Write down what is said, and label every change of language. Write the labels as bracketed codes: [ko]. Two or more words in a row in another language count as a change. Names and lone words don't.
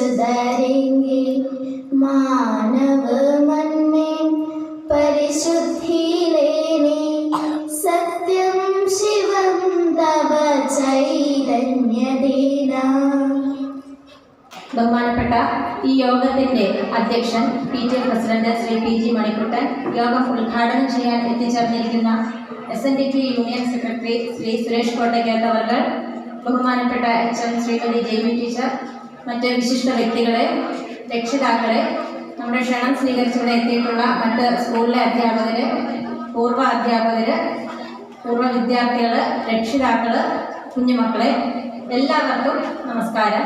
[hi] करेंगे मानव मन में परिशुद्धि लेने सत्यम शिवम तव चैतन्य देना. [ml] ബഹുമാനപ്പെട്ട ഈ യോഗത്തിന്റെ അധ്യക്ഷൻ PTA പ്രസിഡന്റ് ശ്രീ PG മണിക്കുട്ടൻ, യോഗം ഉദ്ഘാടനം ചെയ്യാൻ എത്തിച്ചേർന്നിരിക്കുന്ന SNDP യൂണിയൻ സെക്രട്ടറി ശ്രീ സുരേഷ് കോട്ടയ്ക്കകത്ത് അവർ, ബഹുമാനപ്പെട്ട HM ശ്രീമതി ജെയ്മി ടീച്ചർ, മറ്റ് വിശിഷ്ട വ്യക്തികളെ, രക്ഷിതാക്കളെ, നമ്മുടെ ക്ഷണം സ്വീകരിച്ചിവിടെ എത്തിയിട്ടുള്ള മറ്റ് സ്കൂളിലെ അധ്യാപകര്, പൂർവ്വ അധ്യാപകര്, പൂർവ്വ വിദ്യാർത്ഥികള്, രക്ഷിതാക്കള്, കുഞ്ഞുമക്കളെ, എല്ലാവർക്കും നമസ്കാരം.